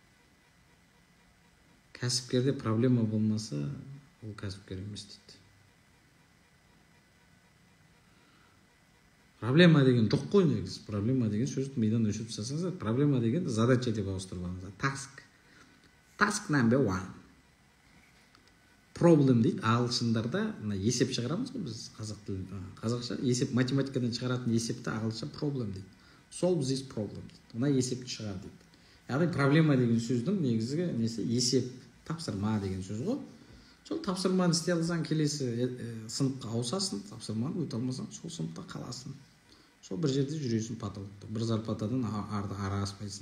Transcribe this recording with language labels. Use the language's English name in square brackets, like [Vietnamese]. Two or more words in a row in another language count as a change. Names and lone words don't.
[Kazakh] Кәсіпкерде проблема болмаса, ол кәсіпкер емес дейді. Проблема деген жоқ қой негізі. Проблема деген сөзді мидан өшіріп тастасаңыздар, проблема деген задача деп ауыстырып алыңыздар. [English] Task number 1. Problem дейді. [Kazakh] Ағылшындарда есеп шығарамыз ғой біз қазақша. Есеп математикадан шығаратын есепті ағылшынша problem дейді. [English] Solve this problem дейді. [Kazakh] Мына есепті шығар дейді. Яғни проблема деген сөздің негізгі несі есеп. тапсырма деген сөз ғой. Сол тапсырманы істей алсаң, келесі сыныпқа ауысасың, тапсырманы өте алмасаң, сол сыныпта қаласың. Сол бір жерде жүресің потолокта. Бір зарплатадан ары аспайсың.